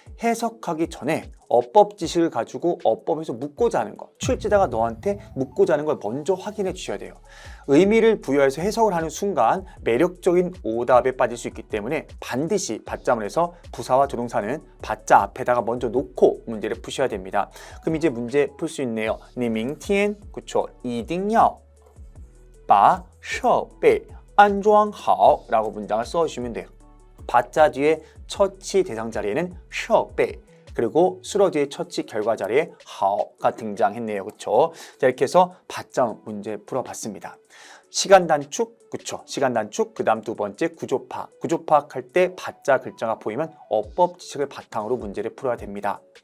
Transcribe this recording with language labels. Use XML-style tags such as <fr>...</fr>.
<ko>해석하기 전에 어법 지식을 가지고 어법에서 묶고자 하는 것 출제자가 너한테 묶고자 하는 걸 먼저 확인해 주셔야 돼요. 의미를 부여해서 해석을 하는 순간 매력적인 오답에 빠질 수 있기 때문에 반드시 받자문에서 부사와 조동사는 받자 앞에다가 먼저 놓고 문제를 푸셔야 됩니다. 그럼 이제 문제 풀 수 있네요.</ko> <zh>你明天</zh> <ko>그쵸</ko> <zh>一定要把设备安装好</zh> <ko>라고 문장을 써주시면 돼요. 받자 뒤에 처치 대상 자리에는 设备 그리고 수로 뒤에 처치 결과 자리에 好가 등장했네요. 그쵸? 자, 이렇게 해서 받자 문제 풀어봤습니다. 시간 단축, 그쵸? 시간 단축, 그 다음 두 번째 구조 파악. 구조 파악할 때 받자 글자가 보이면 어법 지식을 바탕으로 문제를 풀어야 됩니다.</ko>